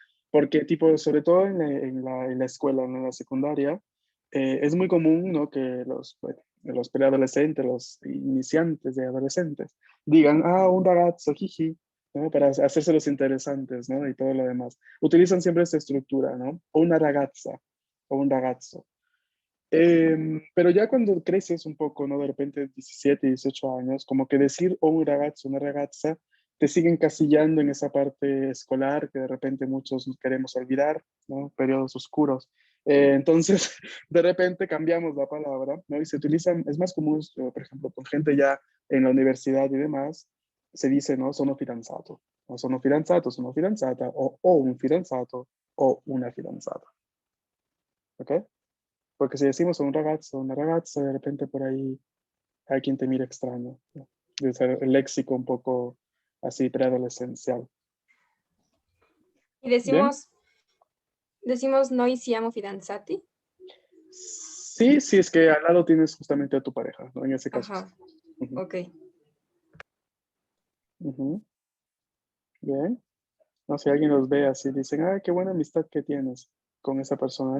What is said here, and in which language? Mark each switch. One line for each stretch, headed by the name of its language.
Spanish: Porque, tipo, sobre todo en la escuela, en la secundaria, es muy común, ¿no? Que los preadolescentes, los iniciantes de adolescentes, digan,
Italian: un ragazzo,
Spanish: jiji, ¿no? Para hacerse los interesantes, ¿no? Y todo lo demás. Utilizan siempre esta estructura, ¿no?
Italian: O una ragazza, o un ragazzo.
Spanish: Pero ya cuando creces un poco, ¿no? De repente 17, 18 años, como que decir
Italian: o un ragazzo, una ragazza,
Spanish: te siguen casillando en esa parte escolar que de repente muchos nos queremos olvidar, ¿no? Periodos oscuros. Entonces, de repente cambiamos la palabra, ¿no? Y se utilizan, es más común, por ejemplo, con gente ya en la universidad y demás, se dice, ¿no?
Italian: Sono fidanzato, o sono fidanzato, sono fidanzata, o un fidanzato, o una fidanzata. ¿Ok?
Spanish: Porque si decimos
Italian: un ragazzo, una ragazza,
Spanish: de repente por ahí hay quien te mira extraño, ¿no? Debe ser el léxico un poco así preadolescencial. Y ¿Bien? decimos
Italian: noi siamo fidanzati.
Spanish: Sí, sí, es que al lado tienes justamente a tu pareja, ¿no? En ese caso. Sí. Ajá, Ujú, ok. ujú. Bien. No sé, alguien los ve así, dicen, qué buena amistad que tienes con esa persona.